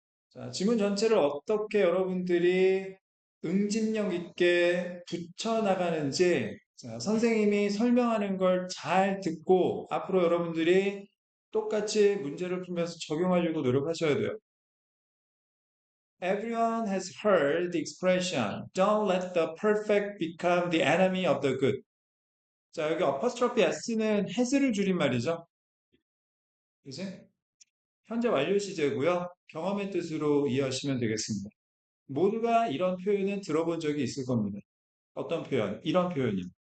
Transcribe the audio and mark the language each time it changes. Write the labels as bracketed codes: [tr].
[ko] 자, 지문 전체를 어떻게 여러분들이 응집력 있게 붙여나가는지 자, 선생님이 설명하는 걸 잘 듣고 앞으로 여러분들이 똑같이 문제를 풀면서 적용하려고 노력하셔야 돼요. [en] Everyone has heard the expression, don't let the perfect become the enemy of the good. [ko] 자, 여기 apostrophe s는 has를 줄인 말이죠. 그지? 현재 완료 시제고요. 경험의 뜻으로 이해하시면 되겠습니다. 모두가 이런 표현은 들어본 적이 있을 겁니다. 어떤 표현? 이런 표현이요.